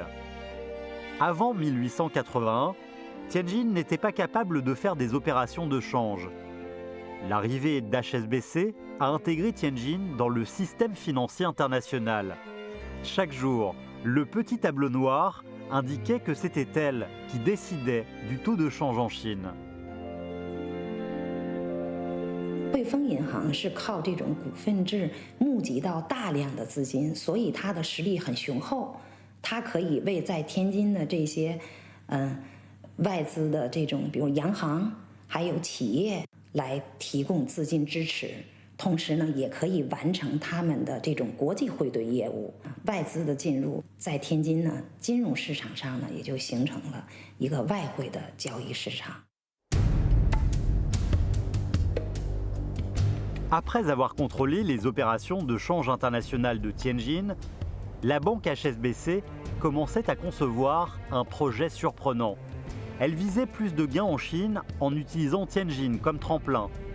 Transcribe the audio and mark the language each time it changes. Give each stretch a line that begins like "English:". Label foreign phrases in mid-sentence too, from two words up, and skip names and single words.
French: Avant 1881, Tianjin n'était pas capable de faire des opérations de change. L'arrivée d'HSBC a intégré Tianjin dans le système financier international. Chaque jour, le petit tableau noir indiquait que c'était elle qui décidait du taux de change en Chine.
Chinese: 汇丰银行是靠这种股份制募集到大量的资金，所以它的实力很雄厚，它可以为在天津的这些外资的这种，比如洋行还有企业来提供资金支持。同时呢，也可以完成他们的这种国际汇兑业务。外资的进入，在天津呢，金融市场上呢，也就形成了一个外汇的交易市场。
French: Après avoir contrôlé les opérations de change international de Tianjin, la banque HSBC commençait à concevoir un projet surprenant. Elle visait plus de gains en Chine en utilisant Tianjin comme tremplin.